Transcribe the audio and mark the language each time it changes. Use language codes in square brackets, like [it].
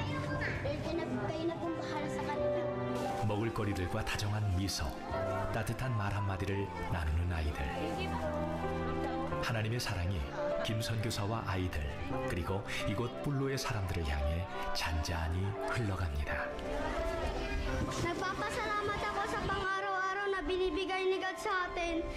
[tl] Lord, kayo na pong bahala sa kanila. [ko] 먹을거리들과 다정한 미소, 따뜻한 말 한마디를 나누는 아이들. 하나님의 사랑이 김 선교사와 아이들, 그리고 이곳 뿔로의 사람들을 향해 잔잔히 흘러갑니다. [tl] Nagpapasalamat ako sa pang-araw-araw na binibigay ni God sa atin.